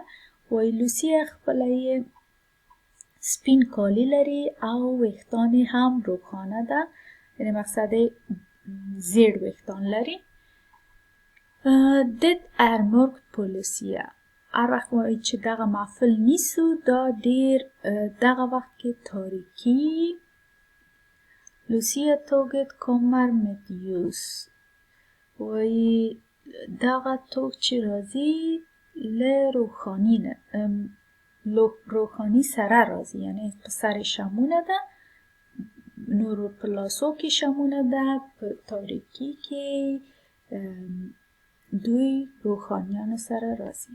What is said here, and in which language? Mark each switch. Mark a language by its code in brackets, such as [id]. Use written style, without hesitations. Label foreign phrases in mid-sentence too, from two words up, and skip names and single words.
[ps] وایي لوسیه خپله یې سپین کالی لري او ویښتان هم روښانه ده. یعنې مقصد یې زیړ ویښتان لري. [sv] Det är mörkt på Lucia. [ps] هر وخت وایي چې دغه محفل نیسو دا ډیر دغه وخت کې تاریکي. [sv] Lucia-tåget kommer med ljus. [ps] وایي دغه توګ چې راځي له روښاني نه روښاني سره راځي، یعنی په سر شمونه ده، نورو په لاسو کې شمونه ده، په تاریکي کې دوی روښانیانو سره راځي.